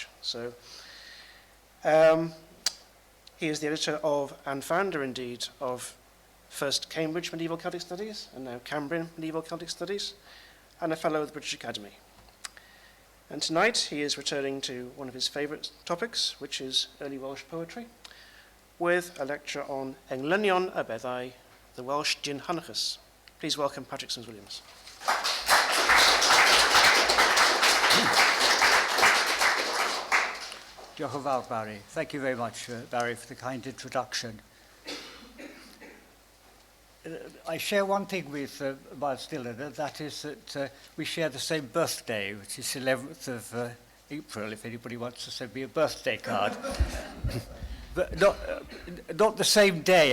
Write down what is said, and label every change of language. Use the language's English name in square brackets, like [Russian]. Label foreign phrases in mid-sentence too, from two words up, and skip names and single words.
[English] So he is the editor of, and founder indeed, of first Cambridge Medieval Celtic Studies and now Cambrian Medieval Celtic Studies, and a fellow of the British Academy. And tonight he is returning to one of his favourite topics, which is early Welsh poetry, with a lecture on Englynion a Beddau, the Welsh Dindshenchas. Please welcome Patrick Sims-Williams. [Welsh] Diolch yn fawr, Barry. [English] Thank you very much, Barry, for the kind introduction. I share one thing with Myles Dillon, and that is that we share the same birthday, which is 11th of April, if anybody wants to send me a birthday card. But not the same day.